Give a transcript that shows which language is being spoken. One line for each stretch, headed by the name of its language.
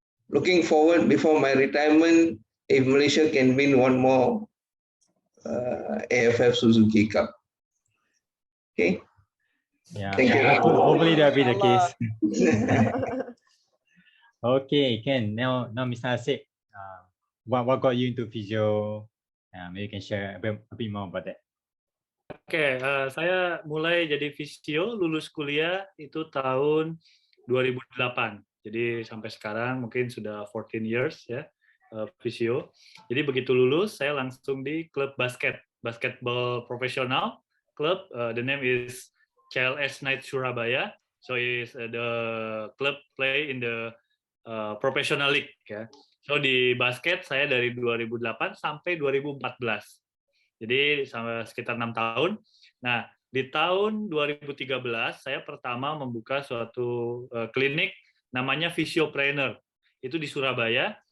English: Looking forward before my retirement, if Malaysia can win one more AFF Suzuki Cup. Okay. Yeah, Thank you. hopefully that'll be the case.
Arabic: Inshallah.
English: Okay, Ken. Now Mr. Asik, what got you into physio? Maybe you can share a bit more about that.
Indonesian: Oke, saya mulai jadi fisio, lulus kuliah itu tahun 2008. Jadi sampai sekarang mungkin sudah 14 years ya, fisio. Jadi begitu lulus, saya langsung di klub basketball profesional.
English: Klub, the name is CLS Knight Surabaya. So is the club play in the professional league ya.
Indonesian: So di basket saya dari 2008 sampai 2014. Jadi sekitar 6 tahun. Nah, di tahun 2013 saya pertama membuka suatu klinik namanya Physiopreneur. Itu di Surabaya.